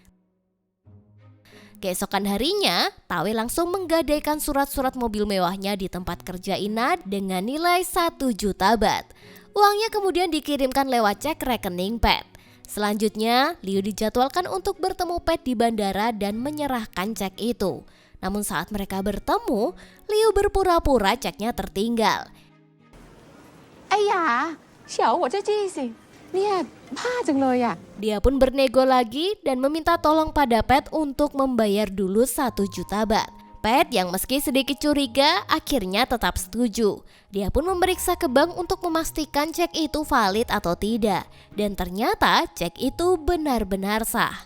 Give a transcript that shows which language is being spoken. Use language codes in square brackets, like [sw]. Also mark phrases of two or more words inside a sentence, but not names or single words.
[id] Keesokan harinya, Tawe langsung menggadaikan surat-surat mobil mewahnya di tempat kerja Ina dengan nilai 1 juta baht. Uangnya kemudian dikirimkan lewat cek rekening Pet. Selanjutnya, Liu dijadwalkan untuk bertemu Pet di bandara dan menyerahkan cek itu. Namun saat mereka bertemu, Liu berpura-pura ceknya tertinggal. [th] ไอ้หยาเฉียวหัวเจ้าจี้สิเนี่ยบ้าจังเลยอ่ะ [id] Dia pun bernego lagi dan meminta tolong pada Pet untuk membayar dulu 1 juta baht. Pet yang meski sedikit curiga akhirnya tetap setuju. Dia pun memeriksa ke bank untuk memastikan cek itu valid atau tidak. Dan ternyata cek itu benar-benar sah.